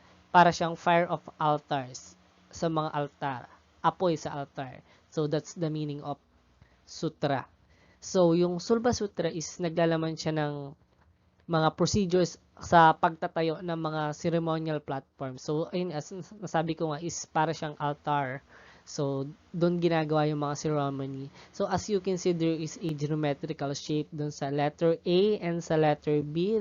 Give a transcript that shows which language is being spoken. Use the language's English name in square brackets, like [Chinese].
[Filipino] Para siyang [English] fire of altars [Filipino] sa mga altar. Apoy sa altar. [English] So, that's the meaning of sutra. [Filipino] So, yung Sulba Sutra is naglalaman siya ng mga procedures sa pagtatayo ng mga ceremonial platform. So, ayun, as nasabi ko nga, is para siyang altar. [English] So, [Filipino] doon ginagawa yung mga [English] ceremony. So, as you can see, there is a geometrical shape [Filipino] doon sa [English] letter A and [Filipino] sa [English] letter B.